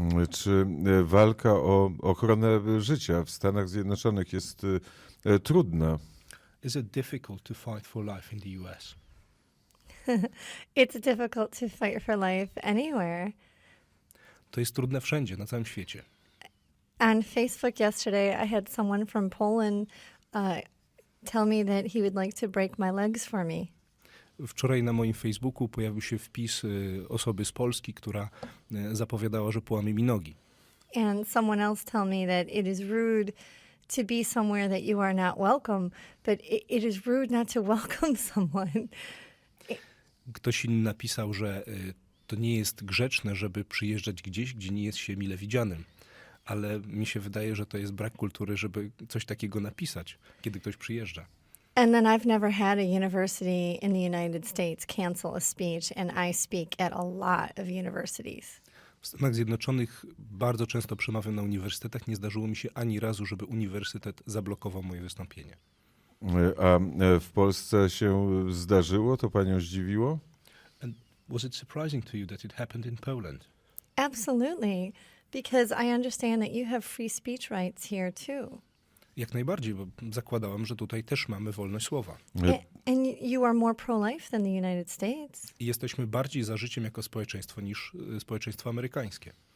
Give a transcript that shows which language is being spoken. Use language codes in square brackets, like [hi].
[pl] Czy walka o ochronę życia w Stanach Zjednoczonych jest trudna? [en] Is it difficult to fight for life in the US? It's difficult to fight for life anywhere. [pl] To jest trudne wszędzie, na całym świecie. [en] On Facebook yesterday, I had someone from Poland tell me that he would like to break my legs for me. [pl] Wczoraj na moim Facebooku pojawił się wpis osoby z Polski, która zapowiadała, że połamie mi nogi. [en] And someone else tell me that it is rude to be somewhere that you are not welcome, but it is rude not to welcome someone. [pl] Ktoś inny napisał, że to nie jest grzeczne, żeby przyjeżdżać gdzieś, gdzie nie jest się mile widzianym. Ale mi się wydaje, że to jest brak kultury, żeby coś takiego napisać, kiedy ktoś przyjeżdża. [en] And then I've never had a university in the United States cancel a speech, and I speak at a lot of universities. [pl] W Stanach Zjednoczonych bardzo często przemawiam na uniwersytetach. Nie zdarzyło mi się ani razu, żeby uniwersytet zablokował moje wystąpienie. A w Polsce się zdarzyło? To panią zdziwiło? [en] And was it surprising to you that it happened in Poland? Absolutely, because I understand that you have free speech rights here too. [pl] Jak najbardziej, bo zakładałam, że tutaj też mamy wolność słowa. [en] And you are more pro-life than the United States. [pl] I jesteśmy bardziej za życiem jako społeczeństwo niż społeczeństwo amerykańskie.